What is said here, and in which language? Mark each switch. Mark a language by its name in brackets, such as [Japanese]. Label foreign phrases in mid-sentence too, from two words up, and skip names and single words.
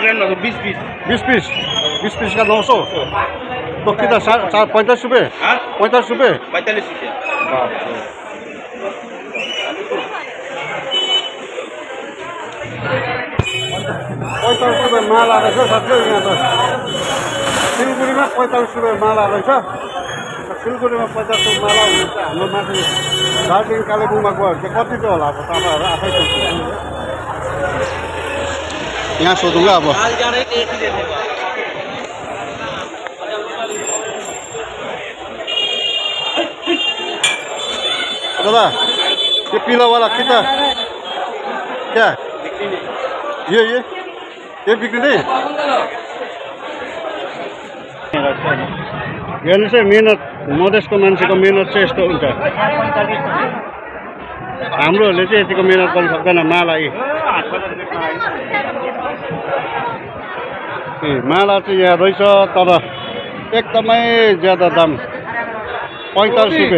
[Hindi] 20 पीस। 20 पीस का 900 तो कितना 45 रुपये? 45 रुपये। 45 रुपया। [Nepali] 45 रुपये माला रहेछ साथै यहाँ त सिलगढीमा 45 रुपये माला रहेछ। सिलगढीमा 50 रुपये माला हुन्छ। हाम्रो माथि दार्जिलिङ कालेबुङमा गयो भने चाहिँ कति चाहिँ होला? अब तपाईँहरू आफै सोच्नु। यहाँ सोधौँला अब। [Hindi] दादा ये पीला वाला कितना क्या ये बिक्री नहीं? [Nepali] हेर्नुहोस् है मेहनत मधेसको मान्छेको मेहनत चाहिँ यस्तो हुन्छ। हाम्रोहरूले चाहिँ यतिको मेहनत गर्नु सक्दैन। माला चाहिँ यहाँ रहेछ तर एकदमै ज्यादा दाम 45 रुपये।